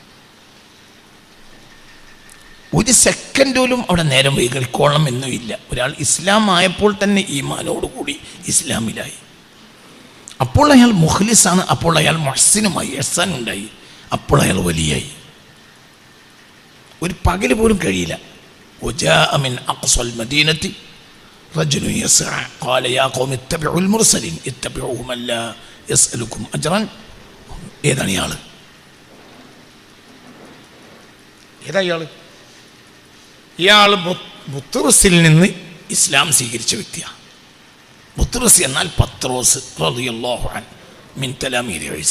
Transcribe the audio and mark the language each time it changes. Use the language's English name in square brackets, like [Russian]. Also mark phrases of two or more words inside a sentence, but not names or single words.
[Malayalam] ഒരു സെക്കൻഡ് പോലും അവിടെ നേരം വൈകിക്കോളം എന്നുമില്ല. ഒരാൾ ഇസ്ലാം ആയപ്പോൾ തന്നെ ഈമാനോടുകൂടി ഇസ്ലാമിലായി. അപ്പോൾ അയാൾ മുഖ്ലിസാണ്. അപ്പോൾ അയാൾ മുഹ്സിനുമായി, ഇഹ്സാനുണ്ടായി. അപ്പോൾ അയാൾ വലിയായി. ഒരു പകല് പോലും കഴിയില്ല. [Arabic] وجاء من أقصى المدينة رجل يسعى قال يا قوم اتبعوا المرسلين اتبعوا من لا يسألكم أجرا. [Malayalam] ഏതാണ് ഇയാൾ ബുത്റസിൽ നിന്ന് ഇസ്ലാം സ്വീകരിച്ച വ്യക്തിയാണ്. [Arabic] ബുത്റസ് എന്നാൽ പത്രോസ് رضي الله عنه من تلاميذ عيسى.